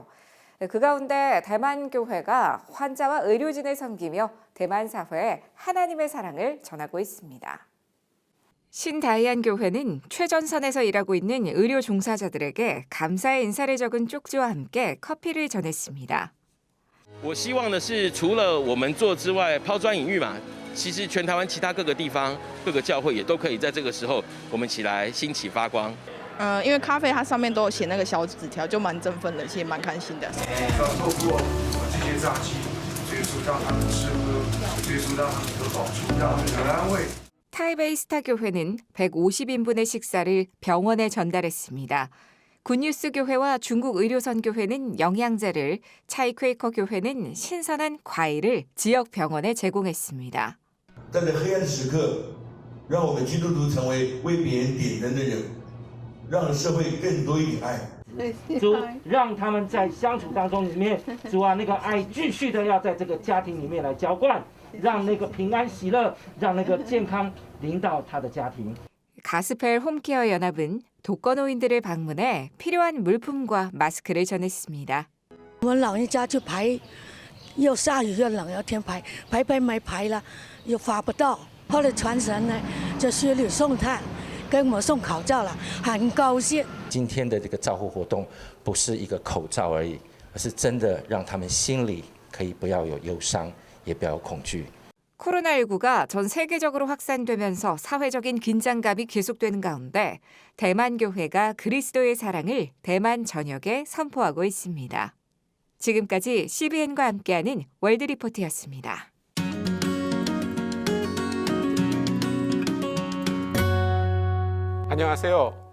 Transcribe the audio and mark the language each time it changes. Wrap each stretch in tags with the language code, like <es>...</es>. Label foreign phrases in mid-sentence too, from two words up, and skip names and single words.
<ko>그 가운데 대만 교회가 환자와 의료진을 섬기며 대만 사회에 하나님의 사랑을 전하고 있습니다. 신다이안 교회는 최전선에서 일하고 있는 의료 종사자들에게 감사의 인사를 적은 쪽지와 함께 커피를 전했습니다.</ko> <zh>我希望的是，除了我们做之外，抛砖引玉嘛。其实全台湾其他各个地方、各个教会也都可以在这个时候，我们起来兴起发光。因为咖啡它上面都有写那个小纸条，就蛮振奋的，其实蛮开心的。要透过这些脏器，追溯到他们吃喝，追溯到他们得好处，让他们得安慰。</zh> <ko>타이베이 스타 교회는 150인분의 식사를 병원에 전달했습니다. 굿뉴스 교회와 중국 의료선 교회는 영양제를, 차이퀘이커 교회는 신선한 과일을 지역 병원에 제공했습니다.</ko> <zh>在这黑暗的时刻，让我们基督徒成为为别人点灯的人，让社会更多一点爱。主让他们在相处当中里面，主啊，那个爱继续的要在这个家庭里面来浇灌，让那个平安喜乐，让那个健康临到他的家庭。</zh> <ko>가스펠 홈케어 연합은 독거노인들을 방문해 필요한 물품과 마스크를 전했습니다.</ko> <zh>我们老人家去排，又下雨又冷，要天排没排了，又发不到。后来传神呢，就薛里送炭，给我们送口罩了，很高兴。今天的这个照护活动不是一个口罩而已，而是真的让他们心里可以不要有忧伤，也不要有恐惧。</zh> <ko>코로나19가 전 세계적으로 확산되면서 사회적인 긴장감이 계속되는 가운데 대만 교회가 그리스도의 사랑을 대만 전역에 선포하고 있습니다. 지금까지 CBN과 함께하는 월드리포트였습니다. 안녕하세요.</ko>